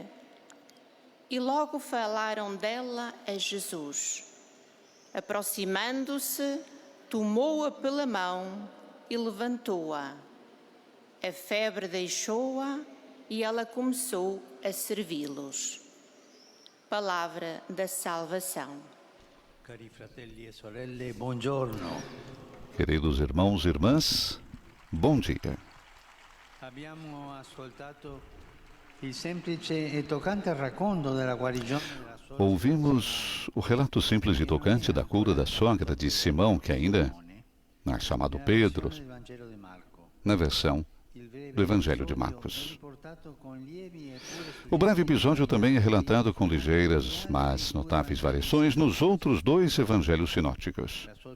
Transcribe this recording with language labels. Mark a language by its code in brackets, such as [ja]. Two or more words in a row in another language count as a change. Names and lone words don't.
[pt] E logo falaram dela a Jesus. Aproximando-se, tomou-a pela mão e levantou-a. A febre deixou-a e ela começou a servi-los. Palavra da salvação. [it] Cari fratelli e sorelle, buongiorno. [pt] Queridos irmãos e irmãs, bom dia. [it] Abbiamo ascoltato il semplice e toccante racconto della guarigione della sua. [pt] Ouvimos o relato simples e tocante da cura da sogra de Simão, que ainda não é chamado Pedro, na versão do Evangelho de Marcos. O breve episódio também é relatado com ligeiras, mas notáveis variações nos outros dois evangelhos sinóticos.